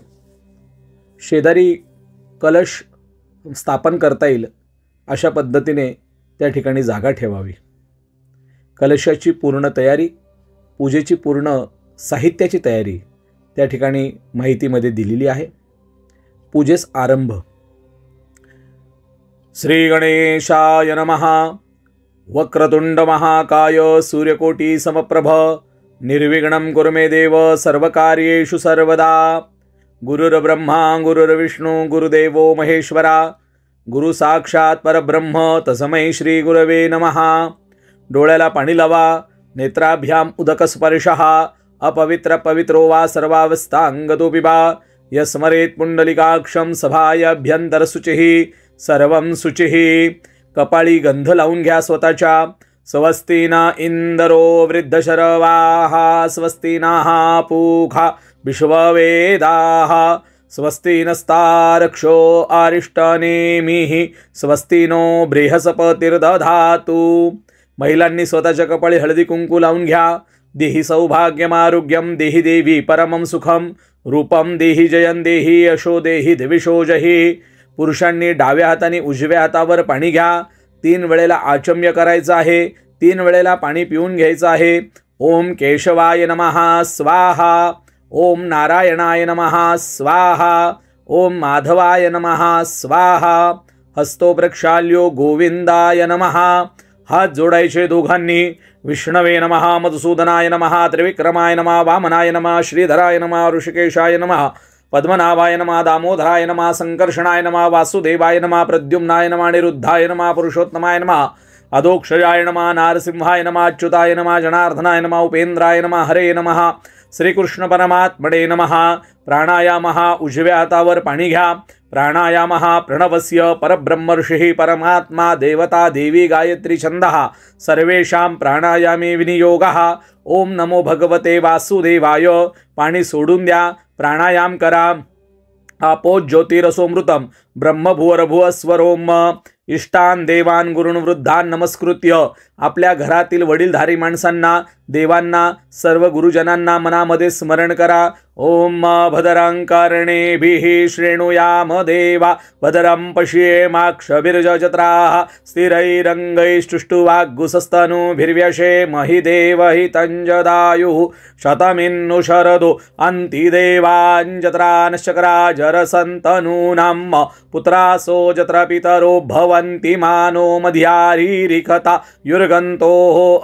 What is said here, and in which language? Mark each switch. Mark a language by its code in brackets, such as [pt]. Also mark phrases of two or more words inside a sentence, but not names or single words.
[mr] शेजारी कलश स्थापन करता येईल अशा पद्धतीने त्या ठिकाणी जागा ठेवावी. कलशाची पूर्ण तयारी, पूजेची पूर्ण साहित्याची तयारी त्या ठिकाणी माहितीमध्ये दिलेली आहे. पूजेस आरंभ. [sa] श्री गणेशाय नमः. वक्रतुंड महाकाय सूर्यकोटी समप्रभ निर्विघ्नं कुरु मे देव सर्वकार्येषु सर्वदा. गुरुर्ब्रह्मा गुरुर्विष्णू गुरुदेवो महेश्वरा. गुरु साक्षात परब्रह्म तस्मै श्री गुरवे नमः. [mr] डोळ्याला पाणी लावा. [sa] नेत्राभ्याम उदकस्पर्शः अपवित्र पवित्रो वा सर्वावस्थांगतो पिबा. यस्मरेत् पुंडलिकाक्षं सभायाभ्यंतरशुचिः सर्वं शुचिः. [mr] कपाळी गंध लावून घ्या स्वतःच्या. [sa] स्वस्ति न इंदरो वृद्धशरवाः स्वस्ति नः पूषा विश्ववेदाः स्वस्ति नस्तारक्षो अरिष्टनेमिः स्वस्ति नो बृहस्पतिर्दधातु. [mr] महिलांनी स्वतःच्या कपाळी हळदी कुंकू लावून घ्या. [sa] देहि सौभाग्यम आरोग्यम देहि देवी परमं सुखम रूपम देहि जयं देहि यशो देहि दिविशो जहि. [mr] पुरुषांनी डाव्या हाताने उजव्या हातावर पाणी घ्या. 3 वेळेला आचम्य करायचं आहे. 3 वेळेला पाणी पिऊन घ्यायचं आहे. [sa] ओम केशवाय नमः स्वाहा. ओम नारायणाय नमः स्वाहा. ओम माधवाय नमः स्वाहा. हस्तो प्रक्षाल्यो गोविंदाय नमः. [mr] हात जोडायचे दोघांनी. [sa] विष्णवे नमः मधुसूदनाय नमः त्रिविक्रमाय नमः वामनाय नमः श्रीधराय नमः ऋषिकेशाय नमः पद्मनाभाय नमः दामोदराय नमः संकर्षणाय नमः वासुदेवाय नमः प्रद्युम्नाय नमः अनिरुद्धाय नमः पुरुषोत्तमाय नमः अधोक्षजाय नमः नारसिंहाय नमः अच्युताय नमः जनार्दनाय नमः उपेंद्राय नमः हरे नमः. श्रीकृष्ण परमात्मने नमः. प्राणायामः. [mr] उजव्या हातावर पाणी घ्या. [sa] प्राणायामः प्रणवस्य परब्रह्म ऋषिः परमात्मा देवता देवी गायत्री छंदः सर्वेषां प्राणायामे विनियोगः. ओम नमो भगवते वासुदेवाय. [mr] पाणी सोडून द्या. प्राणायाम करा. [sa] आपो ज्योतिरसोमृतम ब्रह्मभुवरभुवस्वरोम. इष्टान देवान गुरुन वृद्धान नमस्कृत्य. [mr] आपल्या घरातील वडीलधारी माणसांना, देवांना, सर्व गुरुजनांना मनामध्ये स्मरण करा. [sa] ओम भद्रं कर्णेभिः शृणुयाम देवा भद्रं पश्येमाक्षभिर्यजत्राः स्थिरैरङ्गैस्तुष्टुवाग्गुसस्तनूभिर्व्यशेमहि देवहितञ्जदायुः शतमिन्नु शरदो अन्तिदेवाञ्जत्रानश्चक्राजरसन्तनूनां पुत्रासो जत्र पितरो भवन्ति मानो मध्यारीरिखता युर्गन्तोः